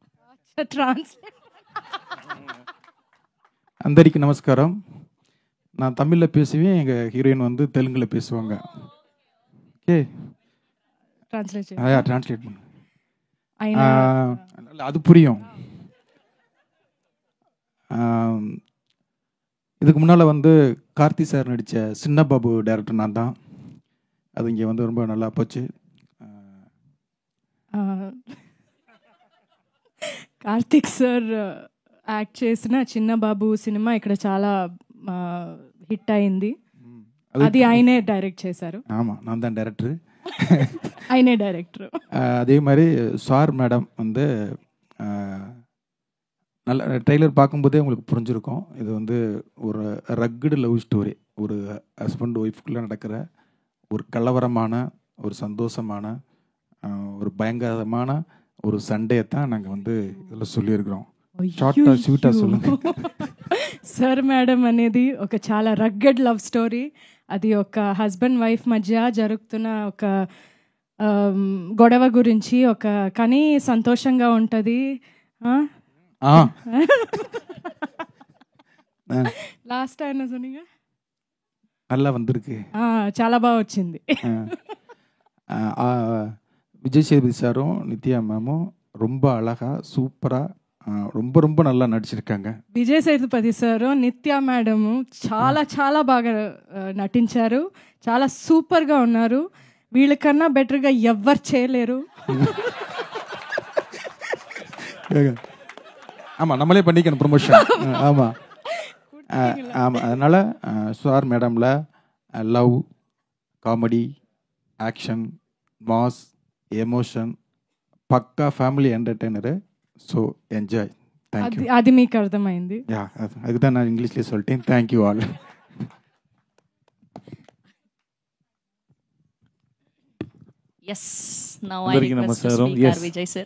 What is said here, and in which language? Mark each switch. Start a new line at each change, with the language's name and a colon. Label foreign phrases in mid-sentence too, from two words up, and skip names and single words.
Telugu: ట్రాన్స్లేట్. అందరికీ నమస్కారం.
Tamil: நான் தமிழில் பேசுவேன், எங்கள் ஹீரோயின் வந்து தெலுங்கில் பேசுவாங்க. ஓகே, ట్రాన్స్లేట్ டிரான்ஸ்லேட் பண்ணு.
Telugu: అయినా
Tamil: அது புரியும். இதுக்கு முன்னால் வந்து கார்த்தி சார் நடித்த சின்ன பாபு டைரக்டர் நான் தான். அது இங்கே வந்து ரொம்ப நல்லா போச்சு.
Telugu: కార్తిక్ సార్ యాక్ట్ చేసిన చిన్న బాబు సినిమా ఇక్కడ చాలా హిట్ అయింది. అది ఆయనే డైరెక్ట్ చేశారు.
Tamil: ஆமாம், நான் தான் டைரக்டரு.
Telugu: ఆయనే డైరెక్టర్.
Tamil: அதே மாதிரி சார் மேடம் வந்து நல்ல ட்ரெய்லர் பார்க்கும்போதே உங்களுக்கு புரிஞ்சிருக்கும். இது வந்து ஒரு
English: rugged love story.
Tamil: ஒரு
English: husband wifeக்குள்ளே
Tamil: நடக்கிற ஒரு கலவரமான, ஒரு சந்தோஷமான, ஒரு பயங்கரமான ஒரு சண்டையை தான் நாங்கள் வந்து இதில் சொல்லியிருக்கிறோம். ஷார்ட்டாக ஸ்வீட்டாக சொல்லுங்கள்.
Telugu: సార్ మేడం అనేది ఒక చాలా
English: rugged love story.
Telugu: అది ఒక
English: husband wife
Telugu: మధ్య జరుగుతున్న ఒక గొడవ గురించి, ఒక కానీ సంతోషంగా ఉంటుంది. లాస్ట్ ఆయన சொன்னீங்க
Tamil: நல்லா வந்திருக்கு.
Telugu: చాలా బాగా వచ్చింది.
Tamil: விஜய் சேதுபதி சாரும் நித்யா மேமும் ரொம்ப அழகாக சூப்பராக ரொம்ப ரொம்ப நல்லா நடிச்சிருக்காங்க.
Telugu: విజయ్ సేతుపతి సారు నిత్య మేడము చాలా చాలా బాగా నటించారు. చాలా సూపర్గా ఉన్నారు. వీళ్ళకన్నా బెటర్గా ఎవ్వరు చేయలేరు.
Tamil: ஆமாம், நம்மளே பண்ணிக்கணும் ப்ரொமோஷன். ஆமாம் ஆமாம். அதனால் சார் மேடமில்
English: love, comedy, action, mass, emotion, pakka family entertainer. So enjoy. Thank you.
Telugu: అది మీకు అర్థమైంది.
Tamil: யா, அதுக்கு தான் நான் இங்கிலீஷ்லேயே சொல்லிட்டேன்.
English: Thank you all. Yes, now I request to speak our Vijay sir.